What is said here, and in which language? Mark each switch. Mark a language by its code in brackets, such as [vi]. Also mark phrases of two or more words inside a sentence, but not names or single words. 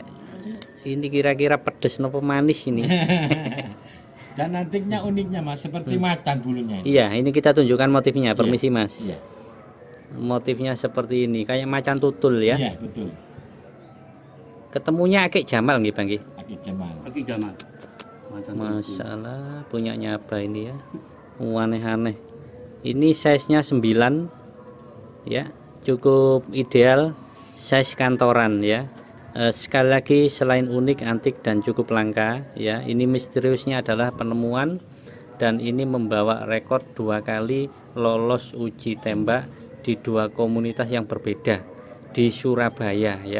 [id] Ini kira-kira pedes nopo manis ini. Dan nantinya uniknya, Mas, seperti macan bulunya ini. Iya, ini kita tunjukkan motifnya. Permisi, Mas. Iya. Motifnya seperti ini, kayak macan tutul ya. Iya, betul. Ketemunya Akik Jamal nggih, Bang nggih. Akik Jamal. Aki Jamal. Macan Masalah punyanya apa ini ya? Aneh-aneh. Ini size-nya 9 ya, cukup ideal size kantoran ya. Sekali lagi selain unik, antik dan cukup langka ya, ini misteriusnya adalah penemuan dan ini membawa rekor 2 kali lolos uji tembak di 2 komunitas yang berbeda di Surabaya ya.